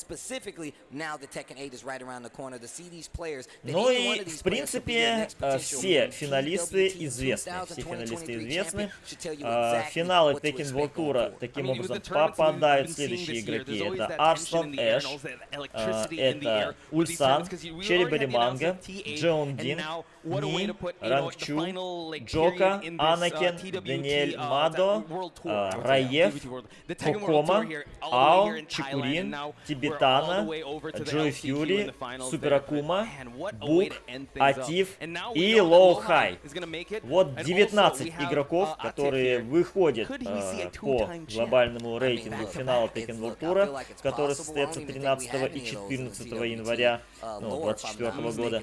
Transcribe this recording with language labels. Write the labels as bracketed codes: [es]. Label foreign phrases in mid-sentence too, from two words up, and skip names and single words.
[ru] Ну и, в принципе, все финалисты известны. Финалы Tekken World Tour таким образом попадают следующие игроки. Это Арслан Эш, это Ульсан, Черри Бариманга, Джон Дин, Ни, Рангчу, Джока, Анакен, Даниэль Мадо, Раев, Кокома, Ао, Чикурин, Тибетана, Джой Фьюри, Супер Акума, Бук, Атиф и Лоу-Хай. Вот 19 игроков, которые выходят по глобальному рейтингу финала Tekken World Tour, который состоится 13 и 14 января 2024 года.